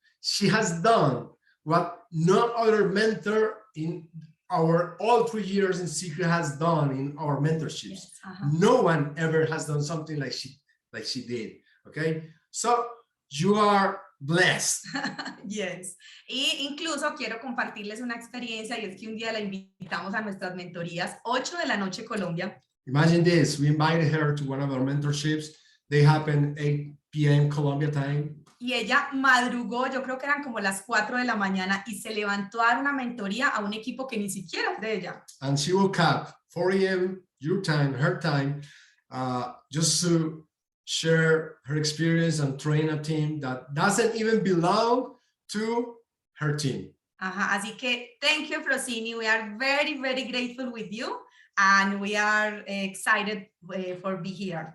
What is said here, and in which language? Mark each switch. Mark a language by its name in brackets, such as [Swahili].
[English] She has done what no other mentor in our all 3 years in Seacret has done in our mentorships. Yes. No one ever has done something like she did. Okay, so you are blessed. Yes. [Spanish] Y incluso quiero compartirles una experiencia, y es que un día la invitamos a nuestras mentorías, 8 de la noche Colombia. [English] Imagine this, we invited her to one of our mentorships. They happen 8 p.m. Colombia time. [Spanish] Y ella madrugó, yo creo que eran como las 4 de la mañana, y se levantó a dar una mentoría a un equipo que ni siquiera es de ella. [English] And she woke up 4 a.m. your time, her time, just to share her experience and train a team that doesn't even belong to her team. [Spanish] Así que [English] thank you, Efrosini. We are very, very grateful with you, and we are excited for being here.